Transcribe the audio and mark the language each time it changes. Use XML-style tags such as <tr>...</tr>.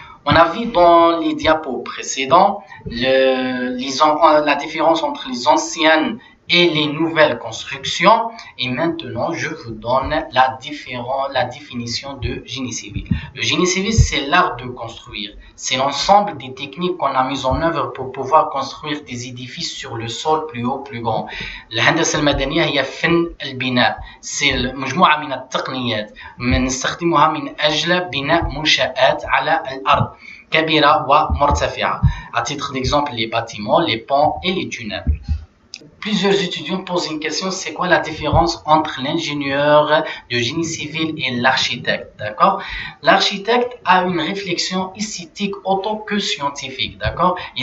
<fr>On a vu dans les diapos précédents la différence entre les anciennes et les nouvelles constructions. Et maintenant, je vous donne la définition de génie civil. Le génie civil, c'est l'art de construire. C'est l'ensemble des techniques qu'on a mises en œuvre pour pouvoir construire des édifices sur le sol plus haut, plus grand.</fr> <ar>الهندسة المدنية هي فن البناء. C'est مجموعة من التقنيات نستخدمها من أجل بناء منشآت على الأرض كبيرة ومرتفعة.</ar> <fr>À titre d'exemple, les bâtiments, les ponts et les tunnels. Plusieurs étudiants posent une question, c'est quoi la différence entre l'ingénieur de génie civil et l'architecte, d'accord? L'architecte a une réflexion esthétique autant que scientifique, d'accord?</fr>